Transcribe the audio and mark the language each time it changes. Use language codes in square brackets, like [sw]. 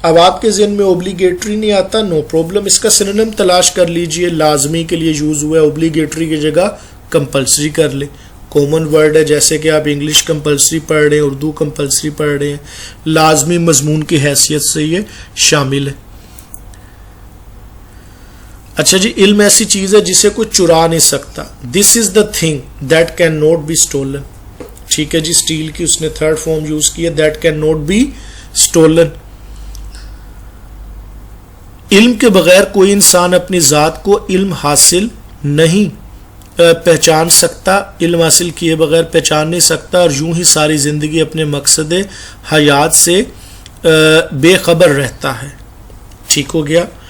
[ur] अब आपके ज़हन में ओब्लिगेटरी नहीं आता, नो प्रॉब्लम, इसका सिनोनिम तलाश कर लीजिए, लाजमी के लिए यूज हुआ है, ओब्लिगेटरी की जगह कंपल्सरी कर ले, کامن ورڈ ہے، جیسے کہ آپ انگلش کمپلسری پڑھ رہے ہیں، اردو کمپلسری پڑھ رہے ہیں، لازمی مضمون کی حیثیت سے یہ شامل ہے۔ اچھا جی، علم ایسی چیز ہے جسے کوئی چرا نہیں سکتا. [en] This is the thing that can not be stolen. [ur] ٹھیک ہے جی، اسٹیل کی اس نے تھرڈ فارم یوز کی ہے، [en] That can not be stolen. [ur] علم کے بغیر کوئی انسان اپنی ذات کو علم حاصل نہیں پہچان سکتا، علم حاصل کیے بغیر پہچان نہیں سکتا، اور یوں ہی ساری زندگی اپنے مقصد حیات سے بے خبر رہتا ہے. ٹھیک ہو گیا.